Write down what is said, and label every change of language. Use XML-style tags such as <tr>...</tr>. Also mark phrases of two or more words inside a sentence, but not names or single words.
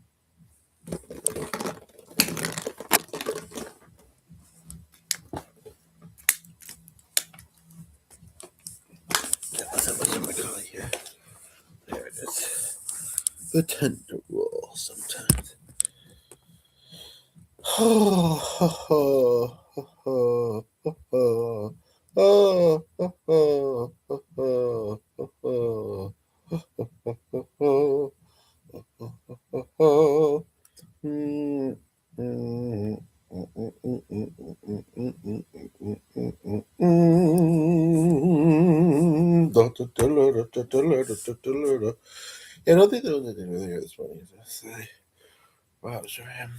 <en>Let's have a color here. There it is. The tender roll sometimes. Oh, ho, ho, ho, ho, ho, ho. Oh, ho, ho, ho, ho, ho, ho, ho, ho. Mm, mm, mm, mm, mm, mm, mm, mm, mm, mm, mm, mm, mm. Yeah, I don't think there was anything really here this morning. Wow, sure am.</en>